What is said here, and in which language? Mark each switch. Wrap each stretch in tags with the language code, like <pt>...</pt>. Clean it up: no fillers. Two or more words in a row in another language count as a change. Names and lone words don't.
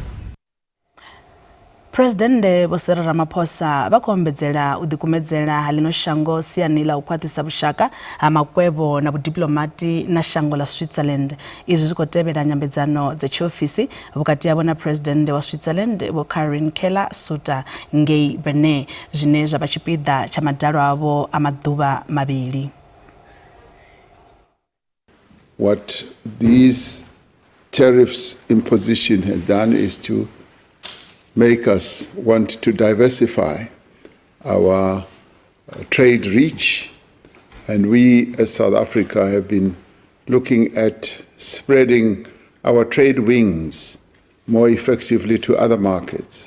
<ve>President Vho Cyril Ramaphosa vha khou ombedzela u ḓikumedzela ha ḽino shango siani ḽa u khwaṱhisa vhushaka ha makwevho na vhudiplomati na shango ḽa Switzerland. Izwi zwi khou tevhela nyambedzano dza tshiofisi vhukati havho na President wa Switzerland Vho Karin Keller-Sutter ngei Bern, zwine zwa vha tshipiḓa tsha madalo avho a maḓuvha mavhili.</ve> <en>What these tariffs imposition has done is to make us want to diversify our trade reach, and we as South Africa have been looking at spreading our trade wings more effectively to other markets.</en>